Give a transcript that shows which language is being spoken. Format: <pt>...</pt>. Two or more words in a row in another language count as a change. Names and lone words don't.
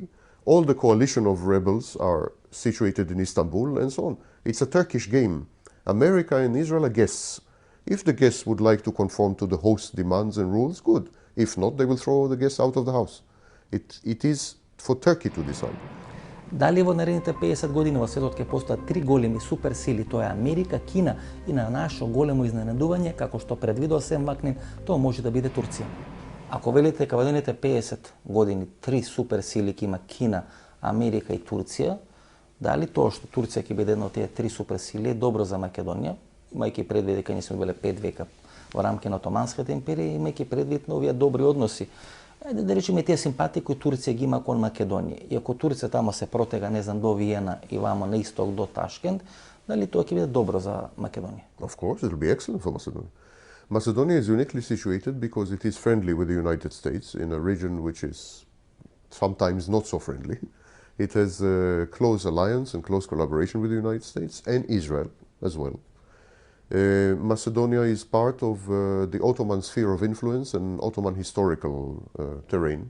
<en>All the coalition of rebels are situated in Istanbul and so on. It's a Turkish game. America and Israel are guests. If the guests would like to conform to the host demands and rules, good. If not, they will throw the guests out of the house. It is for Turkey to decide.</en> <mk>Дали во наредните 50 години во светот ќе постојат три големи суперсили, тоа е Америка, Кина и на наше големо изненадување, како што предвидува Сем Вакнин, тоа може да биде Турција. Ако велите дека во наредните 50 години три суперсили ќе има Кина, Америка и Турција, дали тоа што Турција ќе биде една од тие три суперсили е добро за Македонија, имајќи предвид дека ние сме биле 5 века во рамки на Отоманската империја, имајќи предвид на овие добри односи. Ајде да речеме тие симпатии кои Турција ги има кон Македонија. И ако Турција тамо се протега, не знам, до Виена и вамо на исток до Ташкент, дали тоа ќе биде добро за Македонија?</mk> <en>Of course, it will be excellent for Macedonia. Macedonia is uniquely situated because it is friendly with the United States in a region which is sometimes not so friendly. It has a close alliance and close collaboration with the United States and Israel as well. Macedonia is part of the Ottoman sphere of influence and Ottoman historical terrain.</en>